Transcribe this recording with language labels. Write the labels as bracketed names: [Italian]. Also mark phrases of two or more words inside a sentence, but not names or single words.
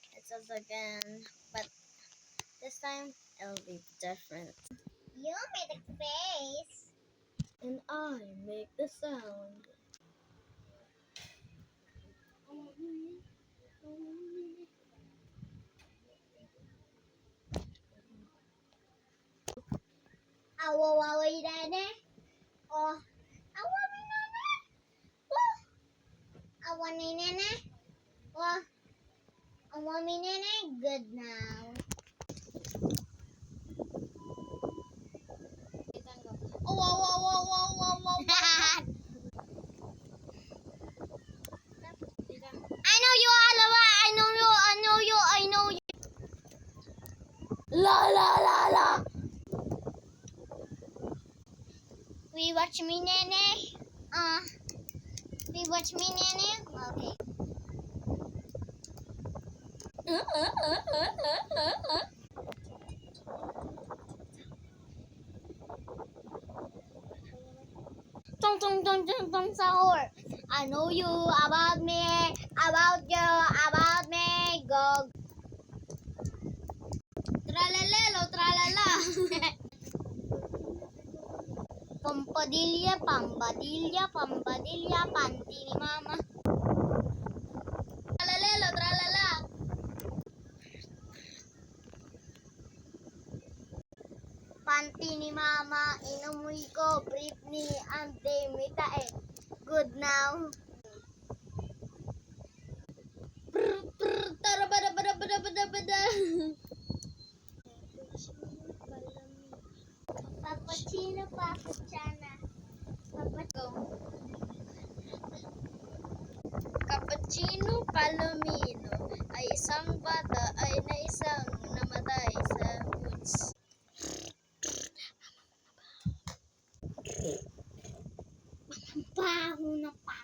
[English] faces again, but this time it'll be different. You made a face. And I make the sound. Awawawi nene. Oh, awawi nene. Oh, awani nene. Oh, awami nene. Good now. Oh, wow, wow, wow, wow, wow, wow. I know you, Alawa. I know you. I know you. I know you. La la la la. We watch me, nene. We watch me, nene. Okay. Tong tong tong tong tong sahur. I know you about me, about you, about me. Go. Tralalelo, tralala. [Filipino] Pampadilya, pambadilya, pambadilya, panty ni mama. Tralalelo, tralala. Panty ni mama, inamoy ko, brief ni ante, mitae. [English] Good now. Tara bada bada bada bada bada. Papachino, papachana. [Filipino] Cappuccino Palomino ay isang bata ay na isang namatay sa woods. Baho na